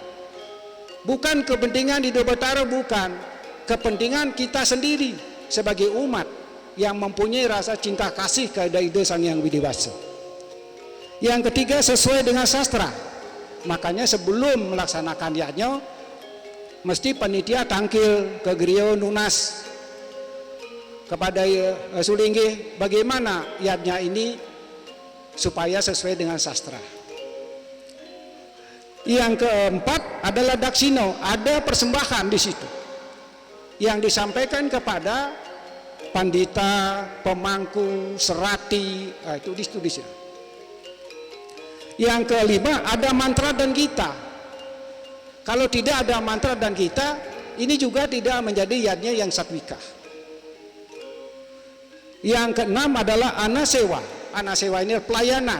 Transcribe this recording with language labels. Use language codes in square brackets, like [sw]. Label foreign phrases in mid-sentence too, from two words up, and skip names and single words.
[id] Bukan kepentingan di Betara, bukan kepentingan kita sendiri sebagai umat yang mempunyai rasa cinta kasih kepada Ide Sang Hyang Widi Wasa. Yang ketiga sesuai dengan sastra. Makanya sebelum melaksanakan yatnya mesti panitia tangkil ke Griyo Nunas kepada Sulinggi bagaimana yatnya ini supaya sesuai dengan sastra. Yang keempat adalah daksino, ada persembahan di situ yang disampaikan kepada pandita, pemangku, serati, itu di situ. Yang kelima ada mantra dan gita. Kalau tidak ada mantra dan gita, ini juga tidak menjadi yatnya yang Satwika. Yang keenam adalah anasewa. Anasewa ini pelayanan.